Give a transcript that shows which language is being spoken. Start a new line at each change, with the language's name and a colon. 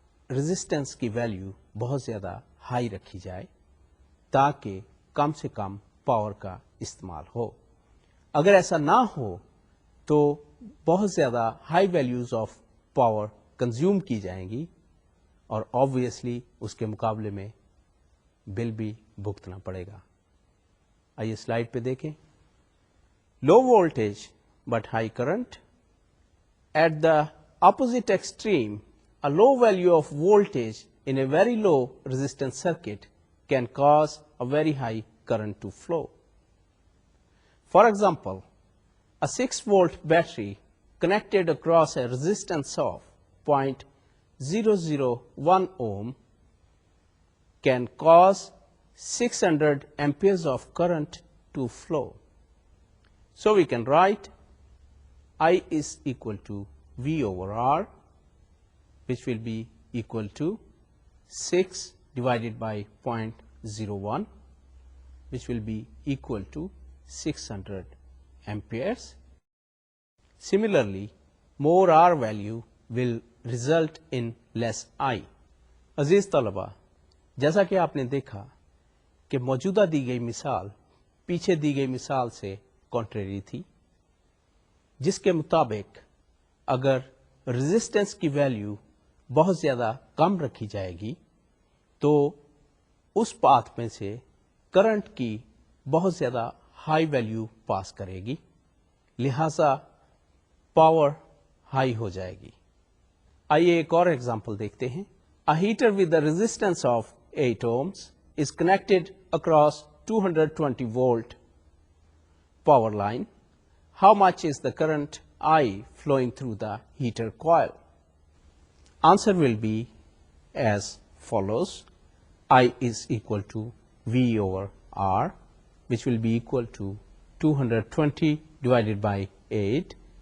Urdu: Resistance کی value بہت زیادہ ہائی رکھی جائے تاکہ کم سے کم پاور کا استعمال ہو۔ اگر ایسا نہ ہو تو بہت زیادہ high values of power consume کی جائیں گی اور آبویسلی اس کے مقابلے میں بل بھی بھگتنا پڑے گا۔ آئیے سلائڈ پہ دیکھیں۔
English: Low voltage but high current, at the opposite extreme a low value of voltage in a very low resistance circuit can cause a very high current to flow. For example, a 6-volt battery connected across a resistance of 0.001 ohm can cause 600 amperes of current to flow. So we can write I is equal to V over R, which will be equal to 6 divided by 0.01, which will be equal to 600 amperes. Similarly, more R value will result in less I.
Urdu: عزیز طلبہ، جیسا کہ آپ نے دیکھا کہ موجودہ دی گئی مثال پیچھے دی گئی مثال سے کانٹریری تھی، جس کے مطابق اگر ریزسٹنس کی ویلیو بہت زیادہ کم رکھی جائے گی تو اس پاتھ میں سے کرنٹ کی بہت زیادہ ہائی ویلیو پاس کرے گی، لہذا پاور ہائی ہو جائے گی۔ آئیے ایک اور ایگزامپل دیکھتے ہیں۔
English: A heater with a resistance of 8 ohms is connected across 220 volt power line. How much is the current I flowing through the heater coil? Answer will be as follows. I is equal to V over R, which will be equal to 220 divided by 8.